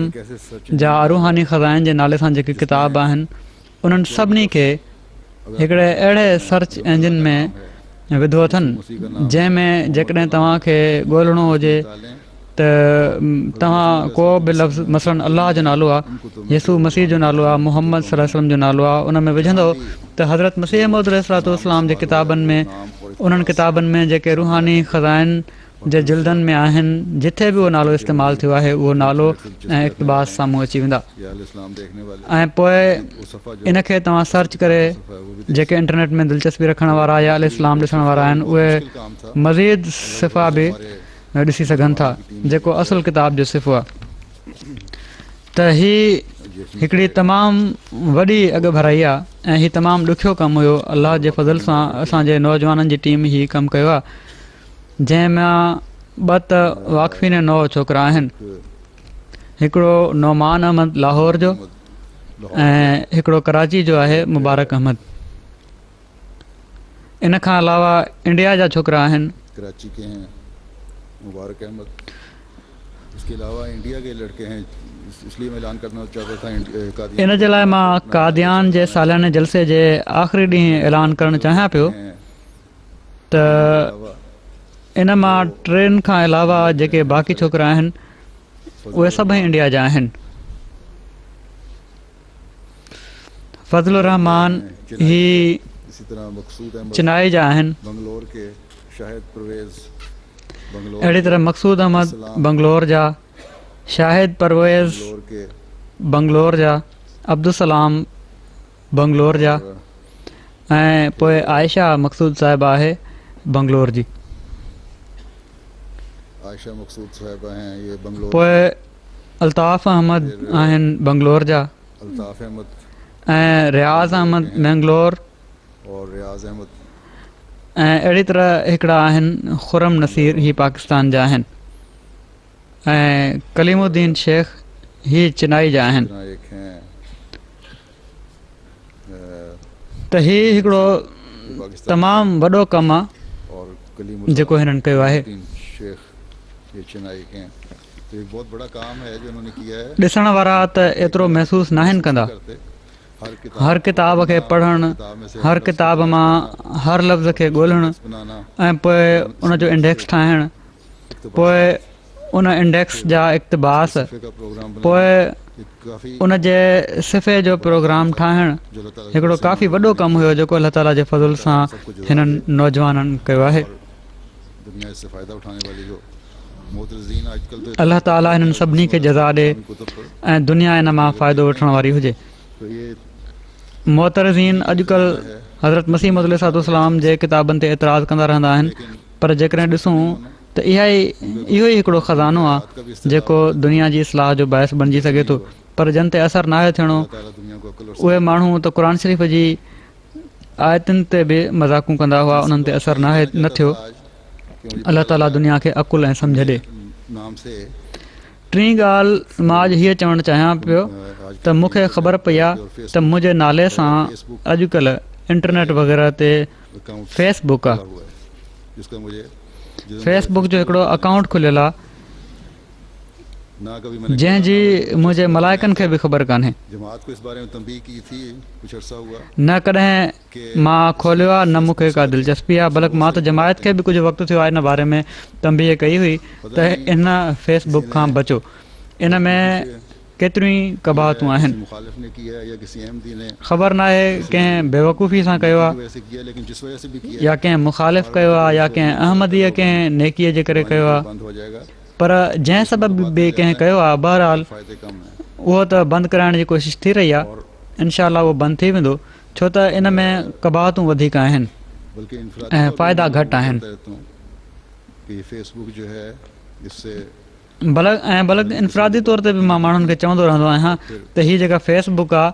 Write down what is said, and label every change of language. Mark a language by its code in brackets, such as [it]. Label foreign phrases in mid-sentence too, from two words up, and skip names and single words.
[ur] کیسے سچ [sd] जा रूहानी ख़ज़ाइन जे नाले सां जेके किताब आहिनि उन्हनि सभिनी खे हिकिड़े अहिड़े [en] search engine [sd] में विधो अथनि जंहिंमें जेकॾहिं तव्हांखे ॻोल्हणो हुजे [ur] डालें [sd] त तव्हां को बि लफ़्ज़ मसलन अलाह जो नालो आहे यसू मसीह जो नालो आहे मुहम्मद [ar] صلى الله عليه وسلم [sd] जो नालो आहे उन में विझंदो त हज़रत मसीह मौद अलैहिस्सलाम जे किताबनि में उन्हनि किताबनि में जेके रूहानी ख़ज़ाइन जे जिल्दनि में आहिनि जिथे बि उहो नालो इस्तेमालु थियो आहे उहो नालो ऐं इक़्तिबास साम्हूं अची वेंदा [ur] یا الاسلام دیکھنے والے [sd] ऐं पोइ [ur] وہ صفحہ جو [sd] इनखे तव्हां सर्च करे जेके इंटरनेट में दिलचस्पी रखण वारा या अल इस्लाम ॾिसण वारा आहिनि उहे [ur] کام تھا [sd] मज़ीद सिफ़ा बि ॾिसी सघनि था जेको असुलु किताब जो सिफ़ो आहे त हीअ हिकिड़ी तमामु वॾी अॻु भराई आहे ऐं हीउ तमामु ॾुखियो कमु हुयो अलाह जे फज़ल सां असांजे नौजवाननि जी टीम हीउ कमु कयो आहे जंहिंमां ॿ त वाक़फ़ीन नौ छोकिरा आहिनि हिकिड़ो नौमान अहमद लाहौर जो ऐं हिकिड़ो कराची जो आहे मुबारक अहमद इन खां अलावा इंडिया जा छोकिरा आहिनि [ur] کراچی کے ہیں مبارک احمد اس کے علاوہ انڈیا کے لڑکے ہیں اس لیے میں اعلان کرنا چاہتا تھا قادیان [sd] इन जे लाइ मां कादियान जे सालियाने जलसे जे आख़िरी ॾींहुं ऐलान करणु चाहियां पियो [ur] हैं [sd] त अलावा इन मां टिनि खां अलावा जेके बाक़ी छोकिरा आहिनि उहे सभई इंडिया जा आहिनि फज़लुर रहमान ही [ur] اسی طرح مقصود احمد [sd] चिनाई जा आहिनि [ur] بنگلور کے شاہد پرویز بنگلور [sd] अहिड़ी तरह मक़सूद अहमद बंगलोर जा शाहिद परवेज़ [ur] بنگلور کے [sd] बंगलोर जा अब्दुलसलाम बंगलोर जा ऐं पोइ आयशा मक़सूद साहिबा आहे बंगलोर जी [ur] عائشہ مقصود صاحبہ ہیں، یہ بنگلور, [sd] पोइ अल्ताफ़ अहमद आहिनि बंगलोर जा, अल्ताफ़ अहमद ऐं रियाज़ अहमद मैंगलोर, [ur] اور ریاض احمد, [sd] ऐं अहिड़ी तरह हिकिड़ा आहिनि खुरम नसीर, ही पाकिस्तान जा आहिनि, ऐं कलीमुद्दीन शेख ही चेन्नई जा आहिनि। [ur] طرح ایک ہیں [sd] त ही हिकिड़ो पाकिस्तान तमामु वॾो कमु आहे [ur] اور کلیم [sd] जेको हिननि कयो आहे। [ur] شیخ یہ چنئی کے ہیں، تو ایک بہت بڑا کام ہے جو انہوں نے کیا ہے. [sd] ॾिसण वारा त एतिरो महसूसु नाहिनि कंदा, [ur] करते [sd] हर किताब खे पढ़णु, हर किताब मां हर लफ़्ज़ खे ॻोल्हणु, [ur] बनाना, [sd] ऐं पोइ उनजो इंडेक्स ठाहिणु, पोइ उन इंडेक्स जा इक़्तिबास, [ur] کا پروگرام بنانا, [sd] पोइ काफ़ी उन जे सिफ़े जो प्रोग्राम ठाहिणु [ur] جو اللہ تعالیٰ [sd] हिकिड़ो काफ़ी वॾो कमु हुयो जेको अल्लाह ताला जे फज़ल सां हिननि नौजवाननि कयो आहे। [ur] دنیا اس سے فائدہ اٹھانے والی جو معترضین آج کل تو [sd] अल्लाह ताला हिननि सभिनी खे जज़ा ॾे [ur] کتب پر, [sd] ऐं दुनिया इन मां फ़ाइदो वठण वारी हुजे। [ur] تو یہ [sd] मोतरज़ीन अॼुकल्ह हज़रत मसीह मौद [ar] عليه السلام [sd] जे किताबनि ते एतिराज़ कंदा रहंदा आहिनि, पर जेकॾहिं ॾिसूं त इहो ई हिकिड़ो ख़ज़ानो आहे जेको दुनिया जी इस्लाह जो बाहिस बणिजी सघे थो, पर जन ते असरु नाहे थियणो। [ur] اللہ تعالیٰ دنیا کو عقل اور [sd] उहे माण्हू त क़ुर शरीफ़ जी आयतुनि ते बि मज़ाक़ूं कंदा हुआ, उन्हनि ते असरु नाहे न थियो। [ur] آج کہ مجھے [sd] अल्लाह ताला दुनिया खे अक़ुल ऐं सम्झ ॾे। [ur] نام سے [sd] टी ॻाल्हि मां अॼु हीअ चवणु चाहियां पियो त मूंखे ख़बर पई आहे त मुंहिंजे नाले सां अॼुकल्ह इंटरनेट वग़ैरह ते अकाउंट फेसबुक आहे, [ur] ہوا ہے، جس کا مجھے [sd] फेसबुक जो हिकिड़ो अकाउंट खुलियल आहे [ur] نہ کبھی میں نے [sd] जंहिंजी मुंहिंजे मलाइकनि खे बि ख़बर कान्हे, [ur] جماعت کو اس بارے میں تنبیہ کی تھی، کچھ عرصہ ہوا [sd] न कॾहिं मां खोलियो आहे, न मूंखे का दिलचस्पी आहे, बल्कि मां त जमायत खे बि कुझु वक़्तु थियो आहे इन बारे में तंबीह कई हुई त इन फेसबुक खां बचो, इन में केतिरियूं कबाहतूं आहिनि। [ur] مخالف نے کیا ہے یا کسی احمدی نے [sd] ख़बर नाहे कंहिं बेवकूफ़ी सां कयो आहे [ur] ویسے کیا، لیکن جس وجہ سے بھی کیا [sd] या कंहिं मुखालिफ़ कयो आहे या कंहिं अहमदीअ कंहिं नेकीअ जे करे कयो आहे, [ur] بند ہو جائے گا, [sd] पर जंहिं सबबु बि कंहिं कयो आहे बहरहाल [ur] فائدے کم ہے. [sd] उहो त बंदि कराइण जी कोशिशि थी रही आहे, इनशाअल्लाह उहो बंदि थी वेंदो, छो त इन में कबाहतूं वधीक आहिनि बल्कि ऐं फ़ाइदा घटि आहिनि। [ur] کہ فیس بک جو ہے اس سے [sd] बल्कि इनफ़रादी तौर ते बि मां माण्हुनि खे चवंदो रहंदो आहियां त हीअ जेका फेसबुक आहे